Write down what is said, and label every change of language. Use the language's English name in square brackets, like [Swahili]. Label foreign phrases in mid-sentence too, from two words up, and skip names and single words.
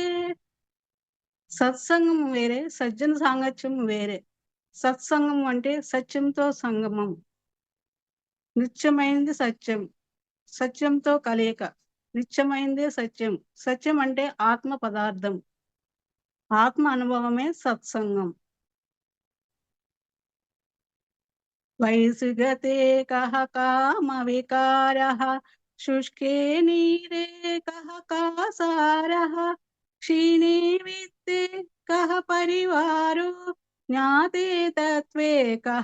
[Telugu] సత్సంగం వేరే, సజ్జన సాంగత్యం వేరే. సత్సంగం అంటే సత్యంతో సంగమం. నిత్యమైంది సత్యం, సత్యంతో కలయిక. నిత్యమైందే సత్యం. సత్యం అంటే ఆత్మ పదార్థం. ఆత్మ అనుభవమే సత్సంగం. [Sanskrit] वैसृगते कः कामविकारः शुष्के नीरे कः कासारः क्षीणे वित्ते कः परिवारो ज्ञाते तत्त्वे कः